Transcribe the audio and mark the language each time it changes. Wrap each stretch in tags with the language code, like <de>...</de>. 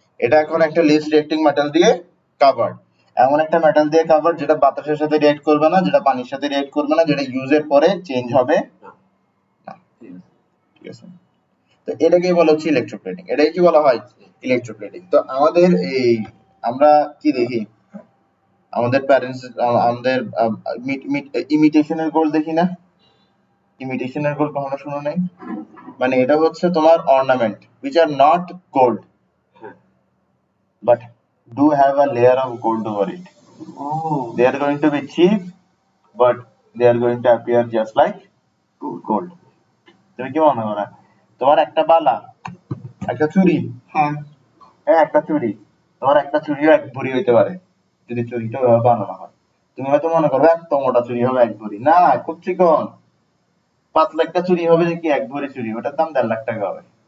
<bn>এটা এখন একটা লিস্ট রিঅ্যাক্টিং মেটাল দিয়ে কভার্ড। এমন একটা মেটাল দিয়ে কভার্ড যেটা বাতাসের সাথে রিঅ্যাক্ট করবে না, যেটা পানির সাথে রিঅ্যাক্ট করবে না, যেটা ইউজের পরে চেঞ্জ হবে না। ঠিক আছে, তো এটাকেই বলা হচ্ছে ইলেকট্রোপ্লেটিং। এটাই কি বলা হয়? ইলেকট্রোপ্লেটিং। তো আমাদের এই, আমরা কি দেখি আমাদের প্যারেন্টস, আমাদের ইমিটেশনের গোল দেখি না? ইমিটেশনের গোল কখনো শুনো নাই? মানে এটা হচ্ছে তোমার ornament</bn> <en>which are not gold but do have a layer of gold over it. They are going to be cheap but they are going to appear just like gold.</en> <bn>তুমি কি মনে করো? তোমার একটা বালা, একটা চুড়ি, হ্যাঁ একটা চুড়ি, তোমার একটা চুড়িও 1 ভরি হইতে পারে যদি চুড়িটা ওইভাবে বানানো হয়। তুমি হয়তো মনে করবে এত মোটা চুড়ি হবে 1 ভরি, না, খুব চিকন পাতলা একটা চুড়ি হবে যে কি 1 ভরি চুড়ি, ওটার দাম 1.5 লাখ টাকা হবে।</bn>